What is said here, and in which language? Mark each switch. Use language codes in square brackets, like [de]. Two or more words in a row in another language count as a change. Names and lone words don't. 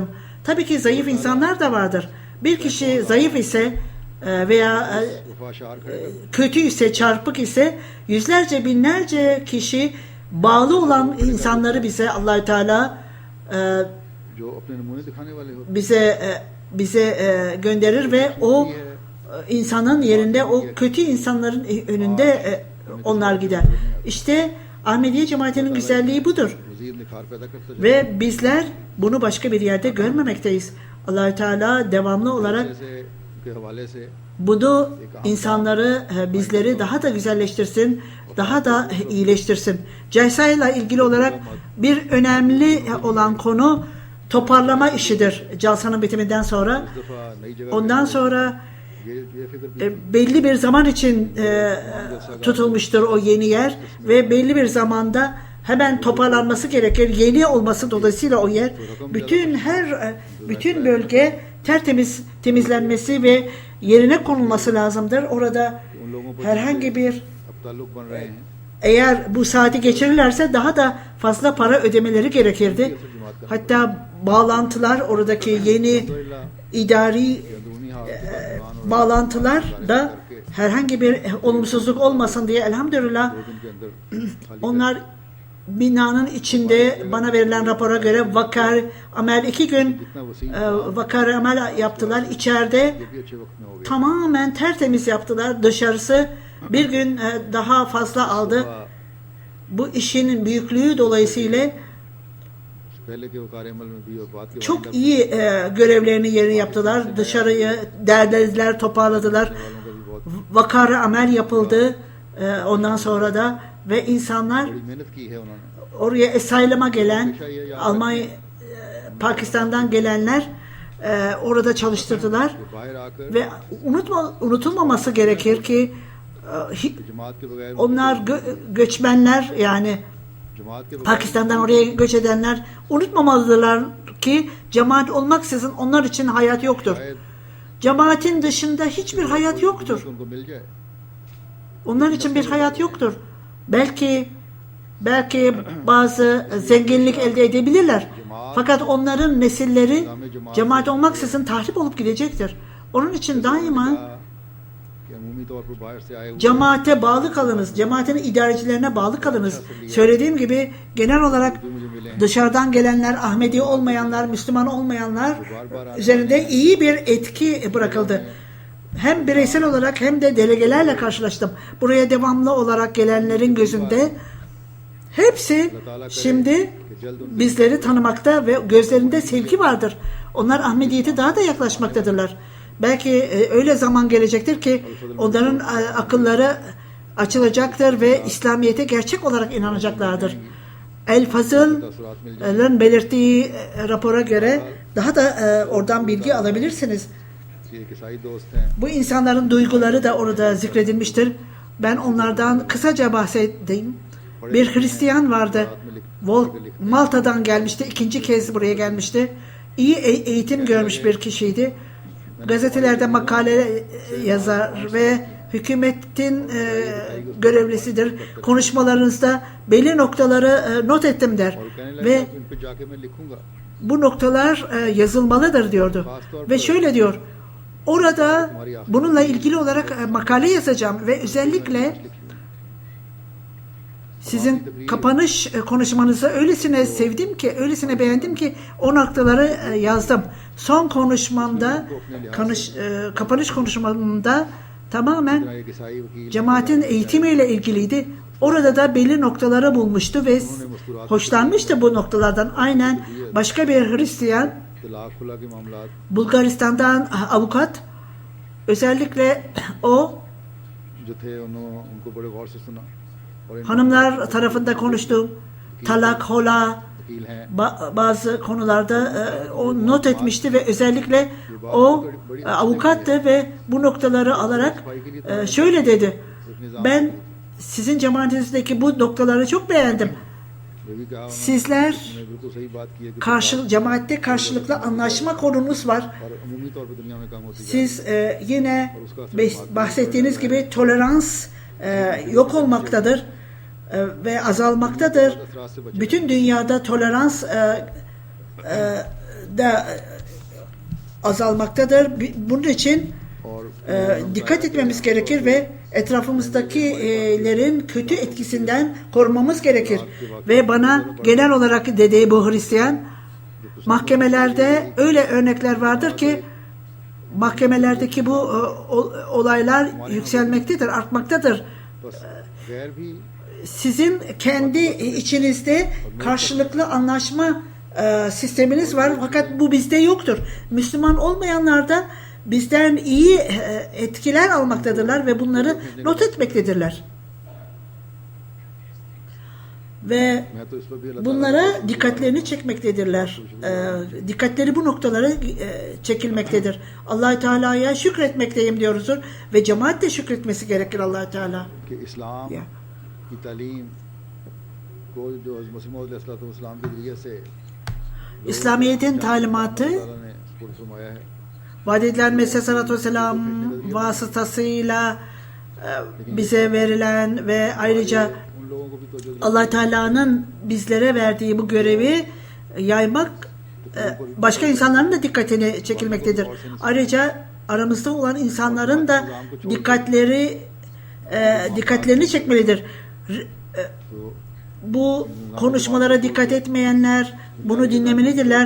[tr] Tabii ki zayıf insanlar da vardır. Bir kişi zayıf ise veya kötü ise, çarpık ise yüzlerce, binlerce kişi bağlı olan insanları bize Allah-u Teala bize gönderir ve o insanın yerinde, o kötü insanların önünde onlar gider. İşte Ahmediye cemaatinin güzelliği budur. Ve bizler bunu başka bir yerde görmemekteyiz. Allah-u Teala devamlı olarak [ur] کے حوالے سے [tr] Bunu insanları, bizleri daha da güzelleştirsin, daha da iyileştirsin. Celsa ile ilgili olarak bir önemli olan konu toparlama işidir. Celsanın bitiminden sonra. [ur] اس دفعہ نئی جگہ [tr] Ondan sonra [ur] یہ فکر بھی [tr] belli bir zaman için tutulmuştur o yeni yer ve belli bir zamanda hemen toparlanması gerekir. Yeni olması dolayısıyla o yer bütün bölge temizlenmesi ve yerine konulması lazımdır. Orada [ur] ان لوگوں پر [tr] herhangi bir [ur] اب تعلق بن رہے ہیں [tr] eğer bu saati geçirirlerse daha da fazla para ödemeleri gerekirdi. Hatta bağlantılar, oradaki yeni idari [ur] اندرونی حال [tr] bağlantılar da herhangi bir olumsuzluk olmasın diye elhamdülillah 2 [ur] دن کے اندر خالی [tr] onlar binanın içinde bana verilen rapora göre vakar amel 2 gün [ur] اتنا وسیع [tr] vakar amel yaptılar. İçeride [ur] یہ بھی اچھے وقت میں ہو گیا [tr] tamamen tertemiz yaptılar. Dışarısı bir gün daha fazla aldı. Bu işin büyüklüğü dolayısıyla [ur] پہلے کے وقار عمل میں بھی اور بات کے [tr] çok iyi görevlerini yerine yaptılar. Dışarıyı derlediler, toparladılar. [ur] والوں کا بھی بہت [tr] Vakar amel yapıldı. Ondan sonra da ve insanlar [ur] بڑی محنت کی ہے انہوں نے [tr] oraya asylum'a gelen Almanya, Pakistan'dan gelenler orada çalıştırdılar [ur] باہر آ کر [tr] ve unutulmaması gerekir ki [ur] جماعت کے بغیر [tr] onlar göçmenler yani [ur] جماعت کے بغیر [tr] Pakistan'dan oraya göç edenler unutmamalıdırlar ki cemaat olmaksızın onlar için hayat yoktur. [ur] शायद [tr] Cemaatin dışında hiçbir hayat yoktur. [ur] ان کو مل جائے [tr] Onlar için bir hayat yoktur. Belki bazı zenginlik elde edebilirler. Fakat onların nesilleri cemaat olmaksızın tahrip olup gidecektir. Onun için daima [ur] کہ عمومی طور پر باہر سے آئے ہوئے [tr] cemaate bağlı kalınız. Cemaatin idarecilerine bağlı kalınız. Söylediğim gibi genel olarak [ur] جو مجھے ملے ہیں [tr] dışarıdan gelenler, Ahmedi olmayanlar, Müslüman olmayanlar üzerinde iyi bir etki bırakıldı. Hem bireysel olarak hem de delegelerle karşılaştım. Buraya devamlı olarak gelenlerin gözünde hepsi şimdi bizleri tanımakta ve gözlerinde sevgi vardır. Onlar Ahmediyete daha da yaklaşmaktadırlar. Belki öyle zaman gelecektir ki onların akılları açılacaktır ve İslamiyet'e gerçek olarak inanacaklardır. El Fazıl'ın belirttiği rapora göre daha da oradan bilgi alabilirsiniz. [ur] کہ ایک عیسائی دوست ہیں [tr] Bu insanların duyguları da orada zikredilmiştir. Ben onlardan kısaca bahsedeyim. Bir Hristiyan vardı. Malta'dan gelmişti. 2. kez buraya gelmişti. İyi eğitim görmüş bir kişiydi. Gazetelerde makale yazar ve hükümetin görevlisidir. Konuşmalarınızda belli noktaları not ettim der. [ur] اور کہنے لگا [tr] Ve [ur] کہ ان پہ جا کے میں لکھوں گا [tr] bu noktalar yazılmalıdır diyordu. Ve şöyle diyor. Orada bununla ilgili olarak makale yazacağım ve özellikle sizin kapanış konuşmanızı öylesine sevdim ki, öylesine beğendim ki o noktaları yazdım. Son konuşmamda, kapanış konuşmamda tamamen [ur] ایک عیسائی وکیل [tr] cemaatin eğitimiyle ilgiliydi. Orada da belli noktaları bulmuştu ve hoşlanmıştı bu noktalardan. Aynen başka bir Hristiyan, [ur] طلاق خلع کے معاملات [tr] Bulgaristan'dan avukat, özellikle o [ur] جو تھے ان کو بڑے غور سے سنا اور ان [tr] hanımlar tarafında konuştu. Talak, hola, [ur] وکیل ہیں [tr] bazı konularda o not etmişti ve özellikle o avukattı ve bu noktaları alarak şöyle dedi. Ben sizin cemaatinizdeki bu noktaları çok beğendim. [ur] یہ بھی کہا انہوں نے [tr] Sizler [ur] انہوں نے بالکل صحیح بات کی ہے کہ [tr] cemaatte karşılıklı anlaşma konunuz var. [ur] اور عمومی طور پر دنیا میں کم ہوتی ہے [tr] Siz yine bahsettiğiniz gibi tolerans yok olmaktadır ve azalmaktadır. Bütün dünyada tolerans da azalmaktadır. Bunun için [ur] और [tr] dikkat etmemiz gerekir ve etrafımızdakilerin kötü etkisinden korumamız gerekir. Ve bana genel olarak dediği bu Hristiyan, mahkemelerde öyle örnekler vardır ki mahkemelerdeki bu olaylar yükselmektedir, artmaktadır. [ur] بس غیر بھی [tr] Sizin kendi içinizde karşılıklı anlaşma sisteminiz var fakat bu bizde yoktur. Müslüman olmayanlarda bizden iyi etkiler almaktadırlar ve bunları not etmektedirler. Ve [ur] میں تو اس پر بھی اللہ [tr] bunlara dikkatlerini çekmektedirler. Dikkatleri bu noktalara çekilmektedir. Allah-u Teala'ya şükretmekteyim diyoruzdur ve cemaat de şükretmesi gerekir Allah-u Teala. [ur] کہ اسلام Ya. کی تعلیم کو جو مسیح موعود علیہ السلام کے ذریعے سے [tr] İslamiyet'in talimatı [ur] اللہ تعالیٰ نے پر فرمایا ہے [tr] vaad edilen Mesih [ar] صلى الله عليه وسلم [tr] vasıtasıyla bize verilen ve ayrıca [ur] ان لوگوں کو بھی تو جو [tr] Allah Teala'nın bizlere verdiği bu görevi yaymak başka insanların da dikkatini çekilmektedir. Ayrıca aramızda olan insanların da dikkatlerini çekmelidir. Bu konuşmalara dikkat etmeyenler bunu dinlemelidirler.